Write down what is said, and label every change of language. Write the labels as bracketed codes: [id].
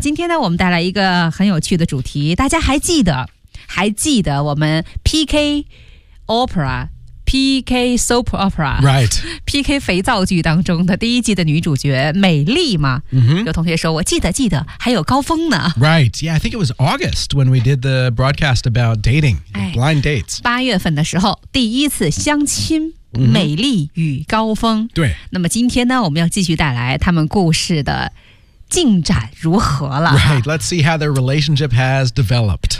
[zh] 今天呢我们带来一个很有趣的主题，大家还记得我们 PK OperaPK Soap Opera [en] Right [zh] PK 肥皂剧当中的第一季的女主角美丽嘛、 mm-hmm. 有同学说我记得还有高峰呢。 [en] Right Yeah I think it was August when we did the broadcast about dating、哎、blind dates [zh] 八月份的时候第一次相亲美丽与高峰、mm-hmm. 对，那么今天呢我们要继续带来他们故事的进展如何了。 [en] Right Let's see how their relationship has developed、